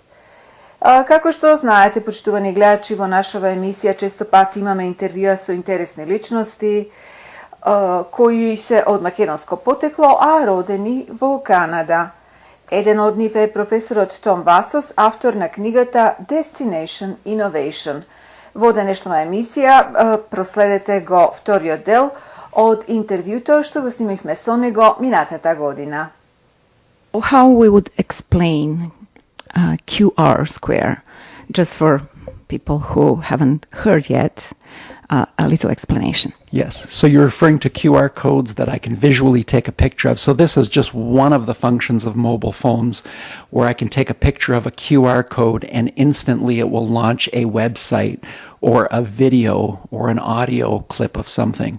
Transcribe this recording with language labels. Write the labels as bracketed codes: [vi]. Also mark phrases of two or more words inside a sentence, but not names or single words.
[mk] Како што знаете, почитувани гледачи, во нашава емисија често пати имаме интервјуа со интересни личности кои се од македонско потекло, а родени во Канада. Еден од нив е професорот Том Васос, автор на книгата Destination Innovation. Во денешнава емисија проследете го вториот дел од интервјуто што го снимивме со него минатата година. [en] How we would explain QR square, just for people who haven't heard yet, a little explanation. Yes, so you're referring to QR codes that I can visually take a picture of. So this is just one of the functions of mobile phones where I can take a picture of a QR code and instantly it will launch a website or a video or an audio clip of something.